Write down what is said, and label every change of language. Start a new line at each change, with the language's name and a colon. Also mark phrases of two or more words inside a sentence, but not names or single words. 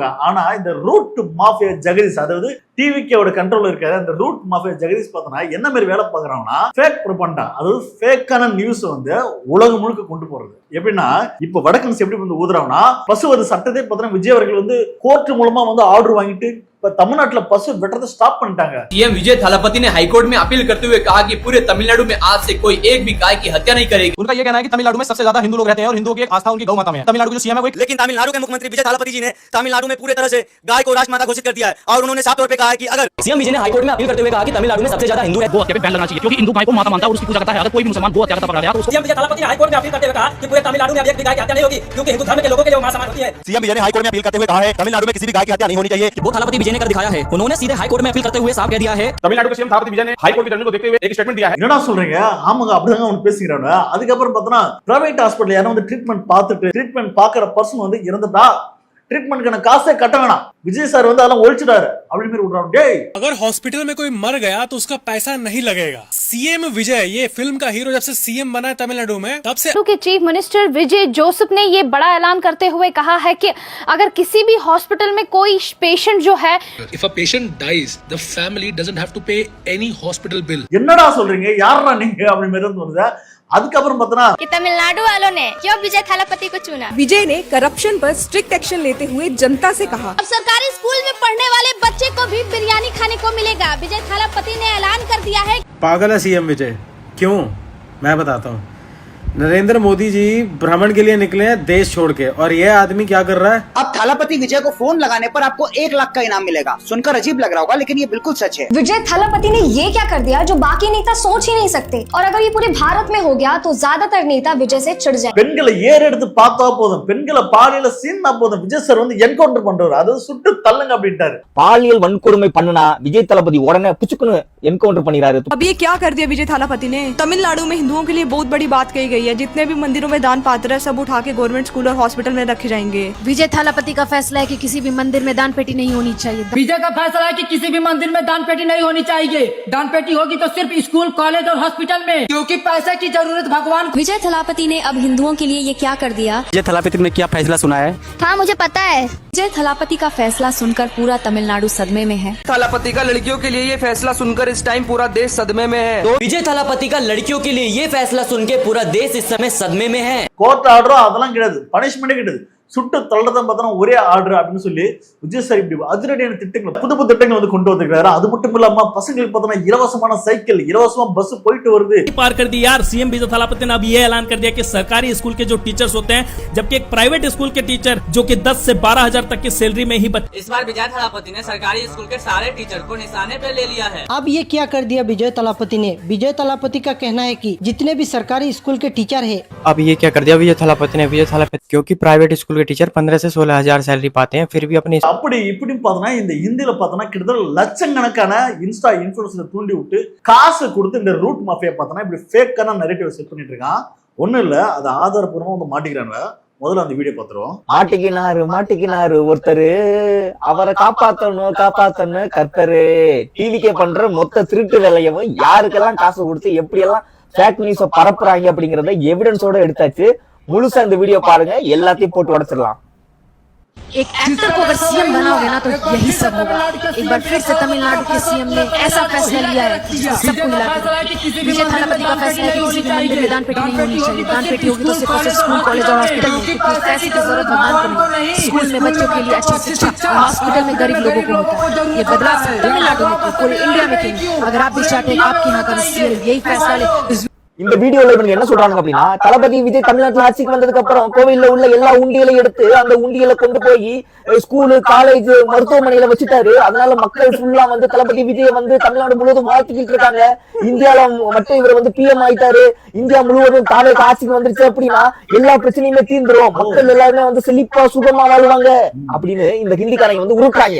Tamil: ஆனா இந்த ரூட் மாஃபியா ஜெகதீஷ், அதாவது டிவிக்கோட கண்ட்ரோல் இருக்காரு அந்த ரூட் மாஃபியா ஜெகதீஷ் பார்த்தோன்னா என்ன மாதிரி வேலை பார்க்கறாங்கன்னா
English: fake propaganda,
Tamil: அதாவது ஃபேக்கான நியூஸ் உலகம் முழுக்க கொண்டு போறது. எப்படின்னா இப்ப வடக்கன்ஸ் எப்படி ஊதுறாங்கன்னா பசுவது சட்டத்தை பார்த்தோன்னா விஜய் அவர்கள் கோர்ட் மூலமா ஆர்டர் வாங்கிட்டு இப்ப தமிழ்நாட்டுல பசு வெட்டுறதை ஸ்டாப் பண்ணிட்டாங்க.
Hindi: सीएम विजय थालापति ने हाईकोर्ट में अपील करते हुए कहा कि पूरे तमिलनाडु में आज से कोई एक भी गाय की हत्या नहीं करेगी। उनका ये कहना है कि तमिलनाडु में सबसे ज्यादा हिंदू लोग रहते हैं और हिंदुओं की एक आस्था उनकी गौ माता में है। तमिलनाडु के जो सीएम है वो लेकिन तमिलनाडु के मुख्यमंत्री विजय थालापति जी ने तमिलनाडु में पूरे तरह से गाय को राष्ट्रमाता घोषित कर दिया है और उन्होंने साफ तौर पे कहा है कि अगर सीएम विजय ने हाईकोर्ट में अपील करते हुए कहा कि तमिलनाडु में सबसे ज्यादा हिंदू है, गो हत्या पे बैन लगना चाहिए क्योंकि हिंदू गाय को माता मानता है और उसकी पूजा करता है। अगर कोई भी मुसलमान गो हत्या करता पकड़ा गया तो सीएम विजय थालापति ने हाईकोर्ट में अपील करते हुए कहा कि पूरे तमिलनाडु में अब एक भी गाय की हत्या नहीं होगी क्योंकि हिंदू धर्म के लोगों के लिए मां समान होती है। सीएम विजय ने हाईकोर्ट में अपील करते हुए कहा है तमिलनाडु में किसी भी गाय की हत्या नहीं होनी चाहिए। वो थालापति विजय ने कर दिखाया है। उन्होंने सीधे हाईकोर्ट में अपील करते हुए साफ कह दिया है। तमिलनाडु के सीएम थालापति विजय ने हाईकोर्ट की जजमेंट को देखते हुए एक स्टेटमेंट दिया है।
Tamil: என்னடா சொல்றீங்க? ஆமாங்க அப்படிதாங்க அவன் பேசிக்கிறாங்க. அதுக்கப்புறம் பார்த்தோன்னா
English: private hospital
Tamil: யாரும் ட்ரீட்மெண்ட் பார்த்துட்டு ட்ரீட்மெண்ட் பார்க்குற பர்சன் இறந்துட்டா ட்ரீட்மெண்ட்க்கான காசே கட்ட வேணாம், விஜய் சார் அதெல்லாம் ஒழிச்சிட்டாரு அப்படின்னு மாதிரி விடுறாங்க. டேய்
Hindi: अगर हॉस्पिटल में कोई मर गया तो उसका पैसा नहीं लगेगा। सीएम विजय ये फिल्म का हीरो जब से सीएम बना है तमिलनाडु में तब से के
English: chief minister
Hindi: विजय जोसेफ ने ये बड़ा ऐलान करते हुए कहा है कि अगर किसी भी हॉस्पिटल में कोई पेशेंट जो है
English: if a patient dies the family doesn't have to pay any hospital bill।
Tamil: என்னடா சொல்றீங்க? யாரா நீங்க அப்படி மாதிரி வருது. அதுக்கப்புறம் பார்த்தோன்னா
Hindi: कि तमिलनाडु वालों ने क्यों विजय थालापति को चुना? विजय ने करप्शन पर
English: strict action
Hindi: लेते हुए जनता से कहा अब सरकारी स्कूल में पढ़ने वाले बच्चे को भी बिरयानी खाने को मिलेगा। विजय थालापति ने ऐलान कर दिया है। पागल है सीएम विजय। क्यों? मैं बताता हूँ। नरेंद्र मोदी जी भ्रमण के लिए निकले हैं देश छोड़ के और यह आदमी क्या कर रहा है? अब थालापति विजय को फोन लगाने पर आपको 1 लाख का इनाम मिलेगा। सुनकर अजीब लग रहा होगा लेकिन ये बिल्कुल सच है। विजय थालापति ने ये क्या कर दिया जो बाकी नेता सोच ही नहीं सकते और अगर ये पूरे भारत में हो गया तो ज्यादातर नेता विजय से चिढ़ जाए।
Tamil: பெண்களை ஏறெடுத்து பார்த்தா போதும், பெண்களை பாலியல சீனா போதும், விஜய் சார் என்கவுண்டர் பண்றாரு, அதாவது சுட்டு தள்ளுங்க அப்படின்ட்டாரு. பாலியல் வன்கொடுமை பண்ணனா விஜய் தளபதி உடனே புச்சுக்குன்னு என்கவுண்டர் பண்ணிராரு.
Hindi: अब ये क्या कर दिया विजय थालापति ने? तमिलनाडु में हिंदुओं के लिए बहुत बड़ी बात कही गई है। जितने भी मंदिरों में दान पात्र है सब उठा के गवर्नमेंट स्कूल और हॉस्पिटल में रखे जाएंगे। विजय थालापति का फैसला है कि किसी भी मंदिर में दान पेटी नहीं होनी चाहिए। विजय का फैसला है कि किसी भी मंदिर में दान पेटी नहीं होनी चाहिए। दान पेटी होगी तो सिर्फ स्कूल, कॉलेज और हॉस्पिटल में, क्योंकि पैसे की जरूरत भगवान। विजय थालापति ने अब हिंदुओं के लिए ये क्या कर दिया? विजय थालापति ने क्या फैसला सुना है? हाँ मुझे पता है। विजय थालापति का फैसला सुनकर पूरा तमिलनाडु सदमे में है। थालापति का लड़कियों के लिए ये फैसला सुनकर इस टाइम पूरा देश सदमे में है। विजय थालापति का लड़कियों के लिए ये फैसला सुन के पूरा देश इस समय सदमे में है।
Tamil: கோர்ட் ஆர்டரோ அதெல்லாம் கிடையாது, பனிஷ்மெண்டே கிடையாது. சுட்டு தள்ளதான் பார்த்தோன்னா ஒரே ஆர்டர் அப்படின்னு சொல்லி விஜய் சார் இப்படி அதிரடியான திட்டங்கள் புது புது திட்டங்கள் கொண்டு வந்திருக்காரு. அது மட்டும் இல்லாம பசங்களுக்கு பார்த்தோன்னா இலவசமான சைக்கிள், இலவசமா பஸ் போயிட்டு வருது.
Hindi: पार कर दी यार। सीएम विजय थालापति ने अब ये ऐलान कर दिया कि सरकारी स्कूल के जो टीचर्स होते हैं जबकि एक
English: private school
Hindi: के टीचर जो कि 10 से 12,000 तक की सैलरी में ही इस बार विजय थालापति ने सरकारी स्कूल के सारे टीचर को निशाने पे ले लिया है। अब ये क्या कर दिया विजय थालापति ने? विजय थालापति का कहना है कि जितने भी सरकारी स्कूल के टीचर है अब ये क्या कर दिया विजय थालापति ने? विजय थालापति क्योंकि
English: private school
Hindi: के टीचर 15 से 16 हजार सैलरी पाते हैं, फिर भी अपने
Tamil: அப்படி இப்படின்னு பார்த்தோன்னா இந்த இந்தியில பார்த்தோன்னா கிட்டத்தட்ட லட்சக்கணக்கான
English: Insta influencer
Tamil: தூண்டி விட்டு காசு கொடுத்து இந்த ரூட் மாஃபியா பார்த்தோன்னா இப்படி ஃபேக்கான
English: narrative set
Tamil: பண்ணிட்டு இருக்கான். ஒன்றும் இல்லை, அதை ஆதாரப்பூர்வமாக வந்து மாட்டிக்கிறாங்க. முதல்ல அந்த வீடியோ பார்த்துருவோம். மாட்டிக்கினாரு ஒருத்தரு, அவரை காப்பாத்தணும் கர்த்தரு. டிவிக்கே பண்ற மொத்த திருட்டு வேலையவும் யாருக்கெல்லாம் காசு கொடுத்து எப்படி எல்லாம்
English: fake news
Tamil: பரப்புறாங்க அப்படிங்கறத எவிடன்ஸோட எடுத்தாச்சு. முழுசா இந்த வீடியோ பாருங்க, எல்லாத்தையும் போட்டு உடைச்சிடலாம்.
Hindi: एक एक्टर को अगर सीएम बनाओगे ना तो यही सब होगा। एक बार फिर से तमिलनाडु के सीएम ने ऐसा फैसला लिया है सबको हिला कर। विजय थालापति का फैसला है कि किसी भी मंदिर में दान पेटी नहीं होनी चाहिए। दान पेटी होगी तो सिर्फ और सिर्फ स्कूल, कॉलेज और हॉस्पिटल में, क्योंकि पैसे की जरूरत भगवान को नहीं, स्कूल में बच्चों के लिए अच्छी शिक्षा और हॉस्पिटल में गरीब लोगों को होता है। ये बदलाव तमिलनाडु में तो पूरे इंडिया में क्यों? अगर आप भी चाहते हैं आपके यहाँ का सीएम यही फैसला ले।
Tamil: இந்த வீடியோல இவங்க என்ன சொல்றாங்க அப்படின்னா, தளபதி விஜய் தமிழ்நாட்டுல ஆட்சிக்கு வந்ததுக்கு அப்புறம் கோவில்ல உள்ள எல்லா உண்டியலையும் எடுத்து அந்த உண்டியலை கொண்டு போய் ஸ்கூலு, காலேஜ், மருத்துவமனையில வச்சுட்டாரு. அதனால மக்கள் ஃபுல்லா வந்து தளபதி விஜய் வந்து தமிழ்நாடு முழுவதும் வாழ்த்துக்கிட்டு இருக்காங்க. இந்தியால மட்டும் இவர் வந்து பிஎம் ஆயிட்டாரு, இந்தியா முழுவதும் தாவே ஆட்சிக்கு வந்துருச்சு அப்படின்னா எல்லா பிரச்சனையுமே தீர்ந்துரும், மக்கள் எல்லாருமே வந்து செழிப்பா சுகமா வாழ்வாங்க அப்படின்னு இந்த ஹிந்திக்காரங்க வந்து உருட்டுறாங்க.